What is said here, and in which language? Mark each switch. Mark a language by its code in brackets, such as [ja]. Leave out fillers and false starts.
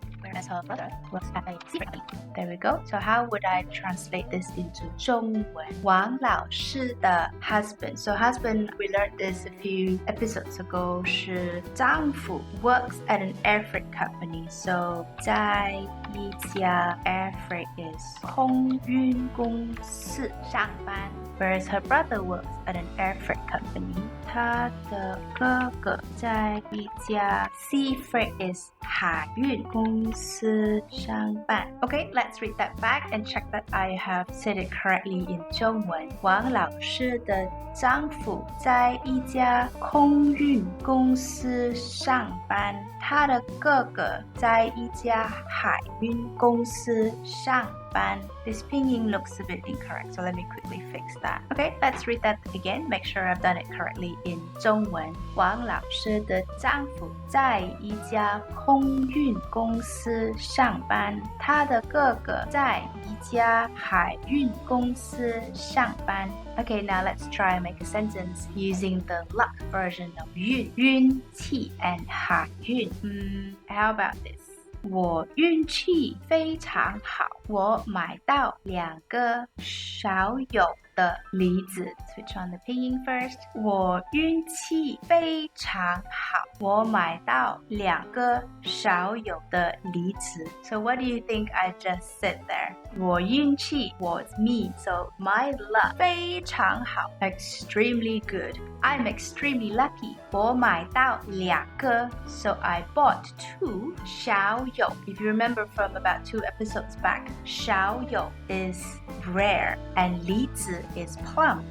[en] Whereas her brother works at a sea freight company. There we go. So how would I translate this into 中文? Wang 老师的 husband. So husband, we learned this a few episodes ago, 是丈夫 works at an air freight company. So 在一家 air freight is 空运公司上班. Whereas her brother works at an air freight company. [zh] 他的哥哥在一家 [en] sea freight is [zh] 海运公司上班. [en] Okay, let's read that back and check that I have said it correctly in 中文. [zh] 王老师的丈夫在一家空运公司上班. 他的哥哥在一家海运公司上班. [en] This pinyin looks a bit incorrect, so let me quickly fix that. Okay, let's read that again. Make sure I've done it correctly in 中文. [zh] 王老师的丈夫在一家空运公司上班. 他的哥哥在一家海运公司上班. [en] Okay, now let's try and make a sentence using the luck version of 运, 运气 and 海运. How about this? [zh] 我运气非常好，我买到2个少有的梨子. [en] Switch on the pinyin first. [zh] 我运气非常好，我买到2个少有的梨子. [en] So what do you think I just said there? 我运气 was me, so my luck 非常好, extremely good. I'm extremely lucky. 我买到2个, so I bought 2少有. If you remember from about 2 episodes back, 少有 is rare and 梨子 is plum.